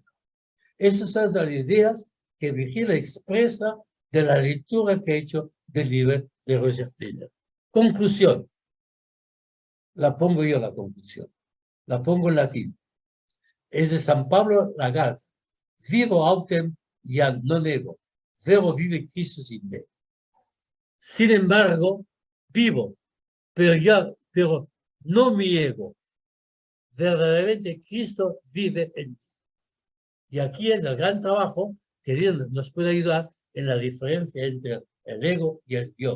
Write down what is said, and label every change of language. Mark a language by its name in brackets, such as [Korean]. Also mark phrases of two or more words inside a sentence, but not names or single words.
[Spanish] Esas son las ideas que Virgilio expresa de la lectura que he hecho del libro de Roger Taylor. Conclusión. La pongo yo la conclusión. La pongo en latín. Es de San Pablo Lagarde. [Latin] Vivo autem iam non ego, vero vive Christus in me. [Spanish] Sin embargo, vivo, pero no mi ego. Verdaderamente Cristo vive en mí. Y aquí es el gran trabajo que Dios nos puede ayudar en la diferencia entre el ego y el yo.